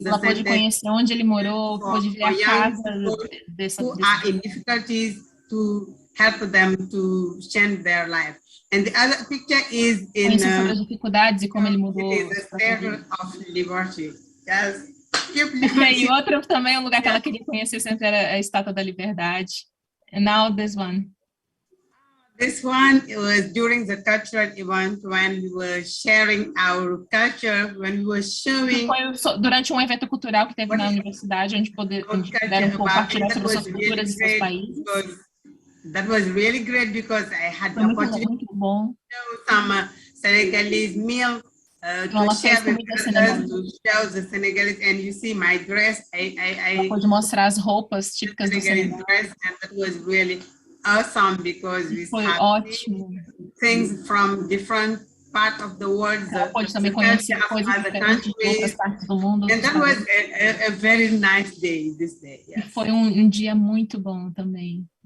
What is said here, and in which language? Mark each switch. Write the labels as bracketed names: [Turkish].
[Portuguese] ela pôde conhecer onde ele morou, pôde ver a casa dessa [English] who are in difficulties, to help them to change their life. And the other picture is in [Portuguese] as dificuldades e como ele mudou. [English] it is the Statue of Liberty. Yes. [Portuguese] E outro também, um lugar que ela queria conhecer sempre era a Estátua da Liberdade. [English] And now this one. This one was during the cultural event, when we were sharing our culture, when we were showing. [Portuguese] Foi durante um evento cultural que teve na universidade, onde puderam compartilhar sobre suas culturas e seus países. [English] That was really great, because I had the opportunity to show some Senegalese meal to share with others, to show the Senegalese, and you see my dress. I [Portuguese] pôde mostrar as roupas típicas do [English] Senegal dress, and that was really awesome, because we had things from different parts of the world, [Portuguese] pode também conhecer coisas diferentes de outras partes do mundo. [English] And that was a very nice day, this day. Yes. [Portuguese] Foi dia muito bom também.